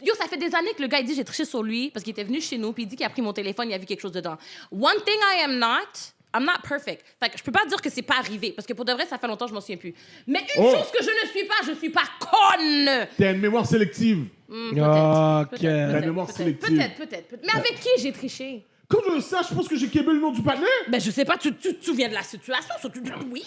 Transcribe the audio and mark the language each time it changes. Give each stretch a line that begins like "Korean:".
French: Yo, ça fait des années que le gars, il dit j'ai triché sur lui parce qu'il était venu chez nous puis il dit qu'il a pris mon téléphone, il a vu quelque chose dedans.
English: One thing I am not, I'm not perfect.
French: Fait que je peux pas dire que c'est pas arrivé parce que pour de vrai, ça fait longtemps que je m'en souviens plus. Mais une chose que je ne suis pas conne. T'as une mémoire sélective. Ok. La mémoire sélective. Peut-être. Mais avec qui j'ai triché? Quand je le sache, je pense que j'ai québé le nom du partenaire. Ben, je sais pas, tu te souviens de la situation, surtout oui.